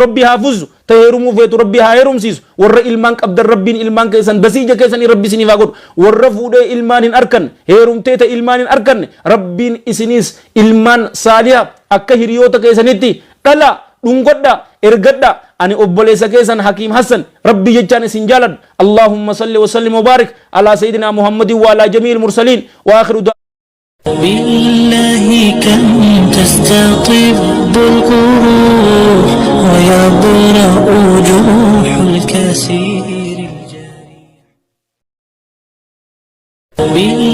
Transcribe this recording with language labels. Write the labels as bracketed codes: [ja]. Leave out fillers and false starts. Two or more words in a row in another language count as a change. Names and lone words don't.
[om] rabbii haa fuusu heerumuu feetu rabbii haa heerumsiisu warra ilmaan qabdan rabbiin ilmaan keessan basiija keessanii rabbi isiniif haa godhu warra fuudhee ilmaan hin arkanne heerumtee ta ilmaan hin arkanne rabbiin isinis ilmaan saalihaa akka hiriyoota keessanitti dhala dhungodha ergadha ani obboleessa keessan hakiim hassan rabbii jechaan isin jaaladha [ar] اللهم صل وسلم وبارك على سيدنا محمد وعلى جميع المرسلين وآخر بالله كم تستطب القروح ويبرأ جروح الكثير